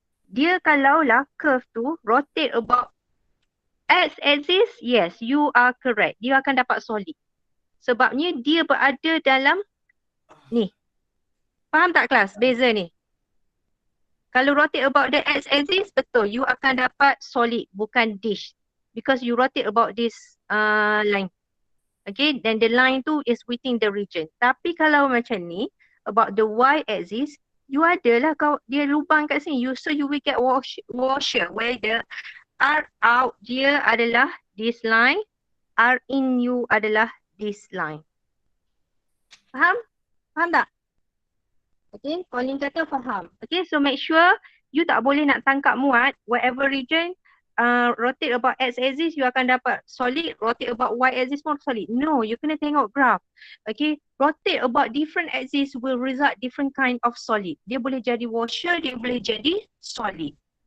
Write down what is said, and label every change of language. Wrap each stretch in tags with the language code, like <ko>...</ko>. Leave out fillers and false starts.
<ms>Dia kalaulah curve tu</ms> <en>rotate about x axis, yes, you are correct.</en> <ms>Dia akan dapat solid. Sebabnya dia berada dalam ni. Faham tak kelas? Beza ni. Kalau</ms> <en>rotate about the x axis,</en> <ms>betul. You akan dapat solid, bukan dish.</ms> <en>Because you rotate about this line. Okay, then the line tu is within the region.</en> <ms>Tapi kalau macam ni, about the y axis, you adalah dia lubang kat sini.</ms> <en>So you will get washer where the R out dia adalah this line, R in you adalah this line.</en> <ms>Faham? Faham tak? Okay, Colin kata faham. Okay,</ms> <en>so make sure</en> <ms>you tak boleh nak tangkap muat whatever region rotate about x axis you akan dapat solid, rotate about y axis pun solid. No, you kena tengok graph.</ms> <en>Okay, rotate about different axis will result different kind of solid.</en> <ms>Dia boleh jadi washer, dia boleh jadi solid.</ms>